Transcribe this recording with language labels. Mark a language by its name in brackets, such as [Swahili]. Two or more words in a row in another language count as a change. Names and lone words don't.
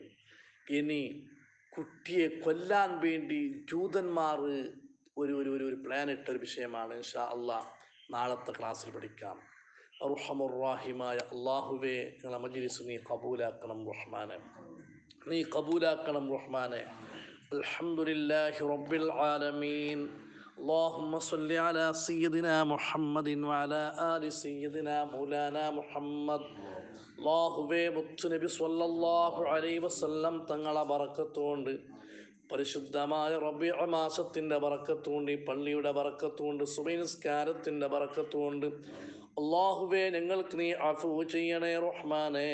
[Malayalam] ഇനി കുട്ടിയെ കൊല്ലാൻ വേണ്ടി ജൂതന്മാർ ഒരു പ്ലാൻ ഇട്ട ഒരു വിഷയമാണ്. [Arabic] إن شاء الله [Malayalam] നാളത്തെ ക്ലാസ്സിൽ പഠിക്കാം. അർഹമുർറാഹിമായ അള്ളാഹുവേ, ഞങ്ങളെ മജ്ലിസ് നീ കബൂലാക്കണം റഹ്മാനെ, നീ കബൂലാക്കണം റഹ്മാനെ. [Arabic] الحمد لله رب العالمين. اللهم صل على سيدنا محمد وعلى آل سيدنا مولانا محمد. [Malayalam] അല്ലാഹുവേ, മുത്തുനബി [Arabic] صلى الله عليه وسلم [Malayalam] തങ്ങളെ ബറക്കത്തുകൊണ്ട്, പരിശുദ്ധമായ റബീഉ മാസത്തിന്റെ ബറക്കത്തുകൊണ്ട്, പള്ളിയുടെ ബറക്കത്തുകൊണ്ട്, സുബഹി നിസ്കാരത്തിന്റെ ബറക്കത്തുകൊണ്ട് അല്ലാഹുവേ ഞങ്ങൾക്ക് നീ അഫൂ ചെയ്യണേ റഹ്മാനേ.